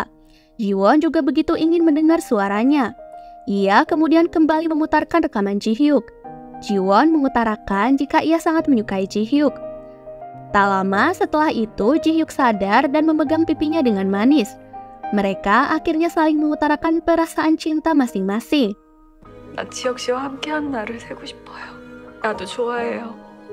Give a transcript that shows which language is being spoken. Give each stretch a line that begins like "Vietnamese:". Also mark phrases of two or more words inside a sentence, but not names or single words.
Indonesian: Jiwon juga begitu ingin mendengar suaranya. Ia kemudian kembali memutarkan rekaman Ji-hyuk. Jiwon mengutarakan jika ia sangat menyukai Ji-hyuk. Tak lama setelah itu, Ji-hyuk sadar dan memegang pipinya dengan manis. Mereka akhirnya saling mengutarakan perasaan cinta masing-masing.
Korean: 나 지혁 씨와 함께한 날을 새고 싶어요. 나도 좋아해요.